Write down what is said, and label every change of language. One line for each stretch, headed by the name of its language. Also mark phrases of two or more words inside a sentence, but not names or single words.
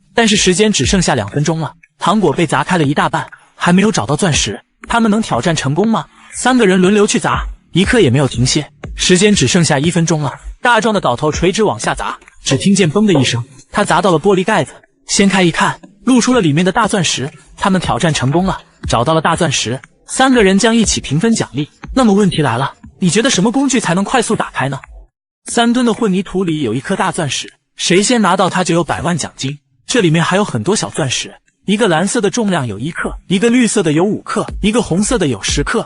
Chinese: 但是时間只剩下2分鐘了，糖果被砸開了一大半，還沒有找到鑽石，他們能挑戰成功嗎？3個人輪流去砸，一刻也沒有停歇。時間只剩下1分鐘了，大壯的鎬頭垂直往下砸，只聽見嘣的一聲，他砸到了玻璃蓋子，掀開一看，露出了裡面的大鑽石。他們挑戰成功了，找到了大鑽石，3個人將一起平分獎勵。那麼問題來了，你覺得什麼工具才能快速打開呢？3噸的混凝土裡有一顆大鑽石，誰先拿到它就有100萬獎金。這裡面還有很多小鑽石，一個藍色的重量有1克，一個綠色的有5克，一個紅色的有10克。